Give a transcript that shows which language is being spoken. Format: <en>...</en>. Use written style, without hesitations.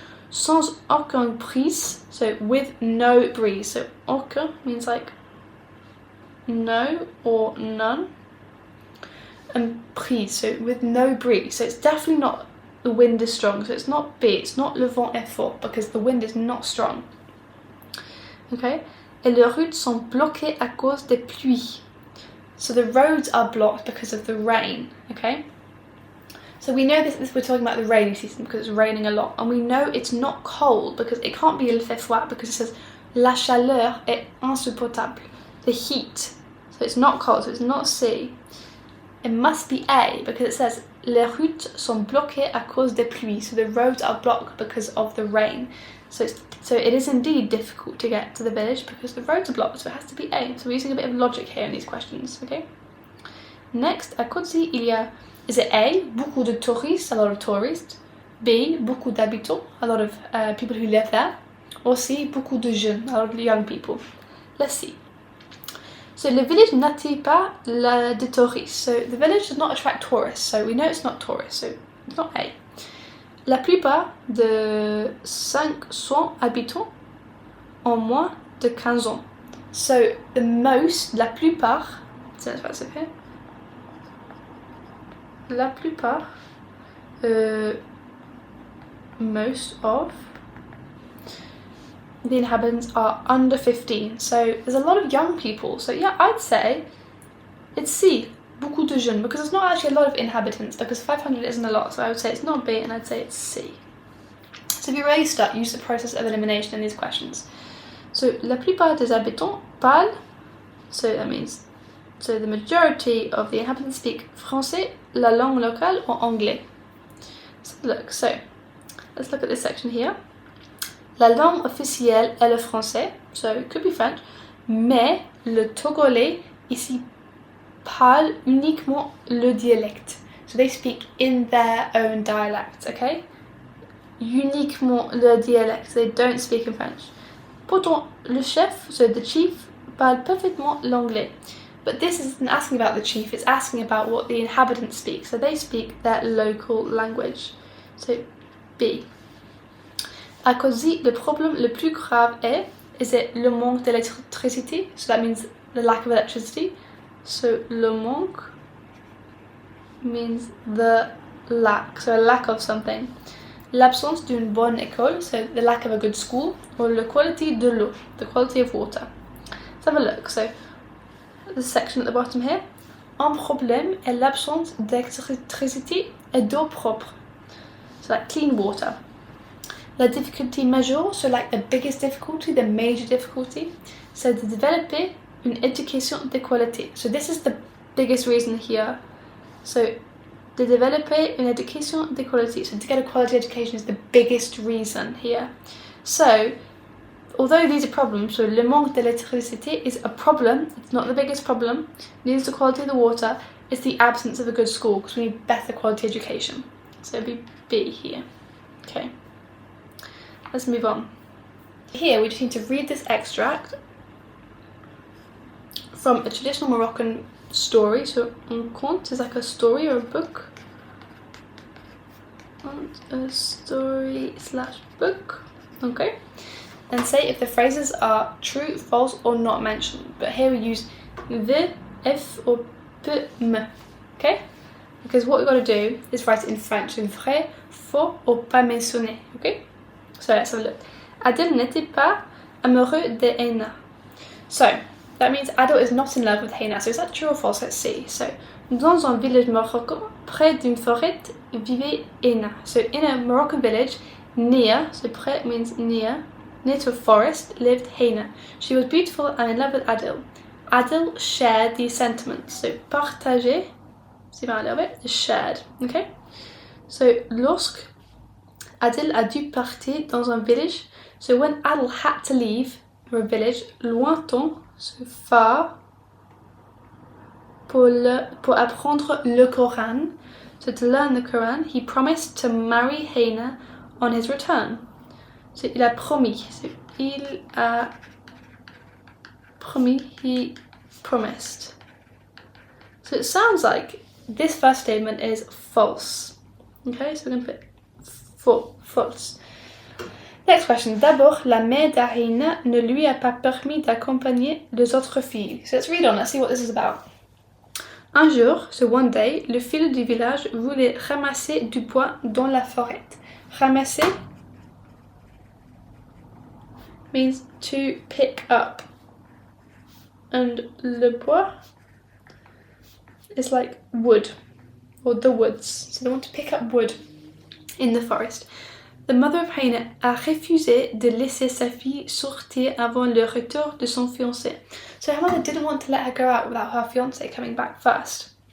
<fr>Sans aucun brise,</fr> <en>so with no breeze. So aucun means like no or none. And brise, so with no breeze. So it's definitely not the wind is strong. So it's not B, it's not</en> <fr>le vent est fort</fr> <en>because the wind is not strong.</en> <fr>Okay? Et les routes sont bloquées à cause des pluies.</fr> <en>So the roads are blocked because of the rain, okay? So we know this we're talking about the rainy season because it's raining a lot. And we know it's not cold because it can't be</en> <fr>il fait froid</fr> <en>because it says</en> <fr>la chaleur est insupportable.</fr> <en>The heat. So it's not cold, so it's not C. It must be A because it says</en> <fr>les routes sont bloquées à cause des pluies.</fr> <en>So the roads are blocked because of the rain. So it is indeed difficult to get to the village because the roads are blocked, so it has to be A. So we're using a bit of logic here in these questions, okay? Next,</en> <fr>à Côte-d'Ivoire, il y a,</fr> <en>is it A,</en> <fr>beaucoup de touristes,</fr> <en>a lot of tourists, B,</en> <fr>beaucoup d'habitants,</fr> <en>a lot of people who live there, or C,</en> <fr>beaucoup de jeunes,</fr> <en>a lot of young people. Let's see. So the village</en> <fr>n'attire pas de touristes.</fr> <en>So the village does not attract tourists, so we know it's not tourists, so it's not A.</en> <fr>La plupart de 500 habitants ont moins de 15 ans.</fr> <en>So the most, la plupart, so that's what's up here.</en> <fr>La plupart,</fr> <en>most of the inhabitants are under 15. So there's a lot of young people. So yeah, I'd say it's C.</en> <fr>Beaucoup de jeunes,</fr> <en>because it's not actually a lot of inhabitants, because 500 isn't a lot, so I would say it's not B and I'd say it's C. So if you're ready to start, use the process of elimination in these questions. So</en> <fr>la plupart des habitants parlent,</fr> <en>so that means, so the majority of the inhabitants speak français,</en> <fr>la langue locale,</fr> <en>or anglais. So let's look at this section here.</en> <fr>La langue officielle est le français,</fr> <en>so it could be French,</en> <fr>mais le togolais ici parle uniquement le dialecte.</fr> <en>So they speak in their own dialect, okay?</en> <fr>Uniquement le dialecte,</fr> <en>they don't speak in French.</en> <fr>Pourtant, le chef,</fr> <en>so the chief,</en> <fr>parle parfaitement l'anglais.</fr> <en>But this isn't asking about the chief, it's asking about what the inhabitants speak. So they speak their local language. So B.</en> <fr>À Côte-d'Ivoire, le problème le plus grave</fr> <en>is it</en> <fr>le manque d'électricité?</fr> <en>So that means the lack of electricity. So</en> <fr>le manque</fr> <en>means the lack, so a lack of something.</en> <fr>L'absence d'une bonne école,</fr> <en>so the lack of a good school, or</en> <fr>la qualité de l'eau,</fr> <en>the quality of water. Let's have a look. So the section at the bottom here.</en> <fr>Un problème est l'absence d'électricité et d'eau propre.</fr> <en>So like clean water.</en> <fr>La difficulté majeure,</fr> <en>so like the biggest difficulty, the major difficulty, so</en> <fr>de développer une éducation de qualité.</fr> <en>So this is the biggest reason here.</en> <fr>So de développer une éducation de qualité.</fr> <en>So to get a quality education is the biggest reason here. So although these are problems, so</en> <fr>le manque d'électricité</fr> <en>is a problem, it's not the biggest problem, neither is the quality of the water, it's the absence of a good school because we need better quality education. So it'll be B here. Okay, let's move on. Here we just need to read this extract from a traditional Moroccan story. So un conte is like a story or a book. A story / book. Okay. And say if the phrases are true, false, or not mentioned. But here we use the, if, or peu, me. Okay? Because what we've got to do is write it in French. In vrai, faux, or</en> <fr>pas mentionné.</fr> <en>Okay? So let's have a look.</en> <fr>Adil n'était pas amoureux de Heina.</fr> <en>So that means Adil is not in love with Heina. So is that true or false? Let's see. So</en> <fr>dans un village marocain, près d'une forêt, vivait Heina.</fr> <en>So in a Moroccan village, near, so près means near to a forest, lived Heina. She was beautiful and in love with Adil. Adil shared these sentiments. So</en> <fr>partager, c'est bien</fr> <en>a little bit, is shared. Okay? So</en> <fr>lorsque Adil a dû partir dans un village,</fr> <en>so when Adil had to leave a village,</en> <fr>lointain,</fr> <en>so far,</en> <fr>pour apprendre le Coran,</fr> <en>so to learn the Quran, he promised to marry Heina on his return. So</en> <fr>il a promis.</fr> <en>So</en> <fr>il a promis,</fr> <en>he promised. So it sounds like this first statement is false. Okay, so we're going to put false. Next question.</en> <fr>D'abord, la mère d'Heina ne lui a pas permis d'accompagner les autres filles.</fr> <en>So let's read on, let's see what this is about.</en> <fr>Un jour,</fr> <en>so one day,</en> <fr>le fils du village voulait ramasser du bois dans la forêt.</fr> <en>Ramasser means to pick up. And</en> <fr>le bois,</fr> <en>is like wood, or the woods. So they want to pick up wood in the forest. The mother of</en> <fr>Heine a refusé de laisser sa fille sortir avant le retour de son fiancé.</fr> <en>So her mother didn't want to let her go out without her fiancé coming back first.</en>